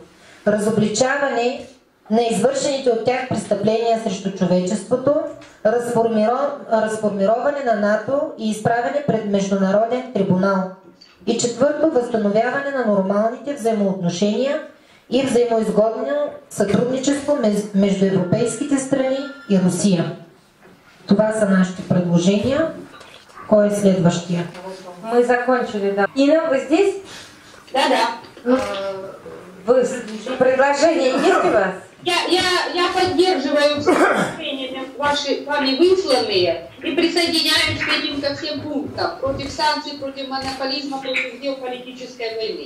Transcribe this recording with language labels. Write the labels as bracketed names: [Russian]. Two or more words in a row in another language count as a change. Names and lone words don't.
[Bulgarian] Разобличаване на извършените от тях престъпления срещу човечеството, разформироване на НАТО и изправяне пред Международен трибунал. И четвърто, възстановяване на нормалните взаимоотношения и взаимоизгодно сътрудничество между европейските страни и Русия. Това са нашите предложения. Кой е следващия? [Russian] Мы закончили, да. Инна, вы здесь? Да. Предложение есть у вас? Я поддерживаю ваши вами высланные и присоединяюсь к этим ко всем пунктам против санкций, против монополизма, против геополитической войны.